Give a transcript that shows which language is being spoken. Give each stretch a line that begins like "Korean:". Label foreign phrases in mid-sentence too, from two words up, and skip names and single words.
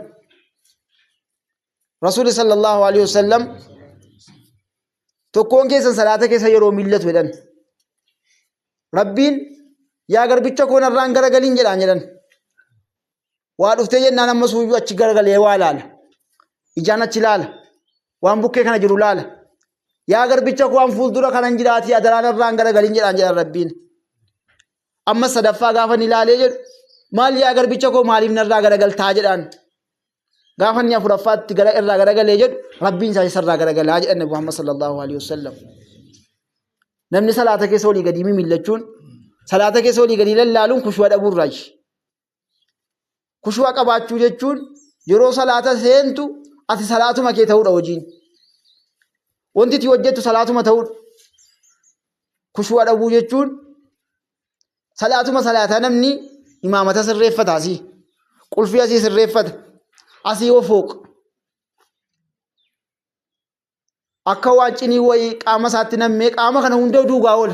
Oromo: Rasuulli
Arabic: صلى الله عليه وسلم
Oromo: tokkoon keessan salaata keessa yeroo millatu jedhan rabbiin yaa garbicha koo narraan garagaliin jedhan waa dhuftee jennaan amma suuyyuu achi garagalee waa laala ijaan achi laala waan bukkee kana jiru laala yaa garbicha koo an fuuldura kanan jiraati adaraan narraan garagaliin jedhan rabbiin. Amma sadaffaa gaafa ni ilaalee jedhu maal yaa garbicha koo maaliif narraa garagaltaa jedhaan gaafa ni afuraffaatti irraa garagalee jedhu rabbiin isaa isarraa garagalaa jedhan Nabi Muhammad
Arabic: صلى الله عليه وسلم.
Oromo: Namni salaata keessa olii gadi millachuun salaata keessa olii gadi lallaaluun kushu'a dhabuurraayi. Kushu'a qabaachuu jechuun yeroo salaata seentu ati salaatuma kee ta'uudha hojiin. Wanti ati hojjettu salaatuma ta'uudha. Kushu'a dhabuu jechuun salaatuma salaataa namni imaamata sirreeffata asii qulfii asii sirreeffata asii ofooq akka waan cinii wayii qaama isaatti nammee qaama kana hunda duugaa oola.